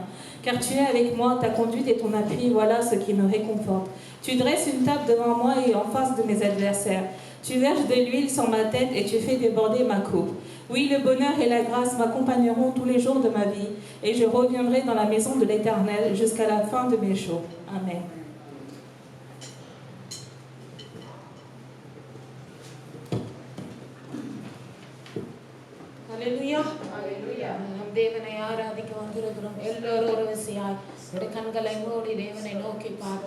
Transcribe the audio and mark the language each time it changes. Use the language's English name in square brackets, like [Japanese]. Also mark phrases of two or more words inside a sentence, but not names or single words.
[French] Car tu es avec moi, ta conduite et ton appui, voilà ce qui me réconforte. Tu dresses une table devant moi et en face de mes adversaires. Tu verses de l'huile sur ma tête et tu fais déborder ma coupe. Oui, le bonheur et la grâce m'accompagneront tous les jours de ma vie et je reviendrai dans la maison de l'Éternel jusqu'à la fin de mes jours. Amen. Hallelujah. Hallelujah. [Tamil] நம் தேவனை ஆராதிக்க வந்திருக்கிறோம். எல்லோரும் ஒரு விசையாய் நம்முடைய கண்களை மூடி தேவனை நோக்கி பார்ப்போம்.